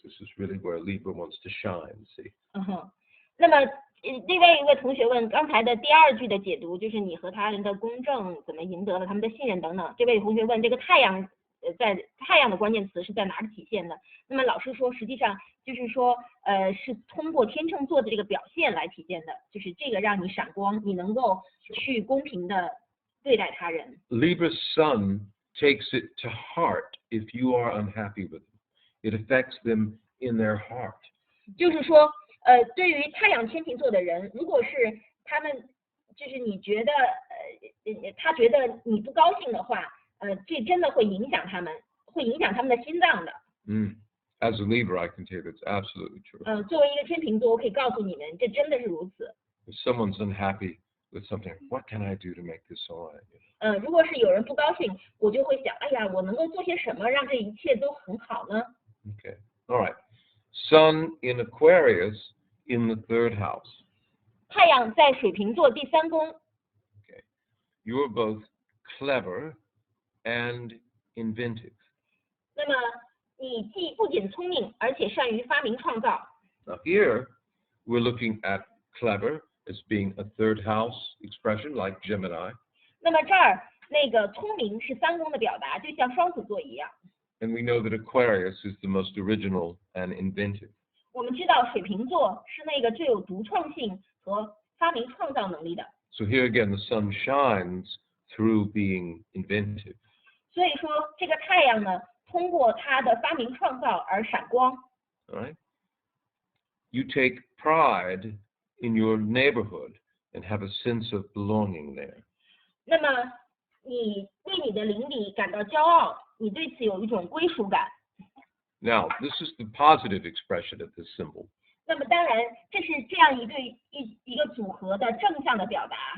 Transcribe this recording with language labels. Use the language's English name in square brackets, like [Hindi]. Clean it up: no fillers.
[English] This is really where Libra wants to shine. See. [Chinese] 那么另外一位同学问，刚才的第2句的解读就是你和他人的公正怎么赢得了他们的信任等等。这位同学问，这个太阳在太阳的关键词是在哪里体现的？那么老师说，实际上就是说，是通过天秤座的这个表现来体现的，就是这个让你闪光，你能够去公平的对待他人。 [English] Libra's sun takes it to heart if you are unhappy with them. It affects them in their heart. [Chinese] 就是说，对于太阳天秤座的人，如果是他们，就是你觉得，他觉得你不高兴的话，这真的会影响他们，会影响他们的心脏的。 [English] As a Libra, I can tell you that's absolutely true. [Chinese] 作为一个天秤座，我可以告诉你们，这真的是如此。 [English] If someone's unhappy with something, what can I do to make this all right? [Chinese] 如果是有人不高兴，我就会想，哎呀，我能够做些什么让这一切都很好呢？ [English] Okay. All right. Sun in Aquarius in the 3rd house. [Chinese] 太阳在水瓶座第3宫。 [English] Okay. You are both clever and inventive. [Chinese] 那么你不仅聪明，而且善于发明创造。 [English] Now here we're looking at clever as being a 3rd house expression like Gemini. [Chinese] 那么这儿那个聪明是3宫的表达，就像双子座一样。 [English] And we know that Aquarius is the most original and inventive. [Chinese] 我们知道水瓶座是那个最有独创性和发明创造能力的。 [English] So here again, the sun shines through being inventive. [Chinese] 所以说，这个太阳呢，通过它的发明创造而闪光。 [English] All right. You take pride in your neighborhood and have a sense of belonging there. [Chinese] 那么你为你的邻里感到骄傲，你对此有一种归属感。 [English] Now, this is the positive expression of this symbol. [Chinese] 那么当然，这是这样一个组合的正向的表达。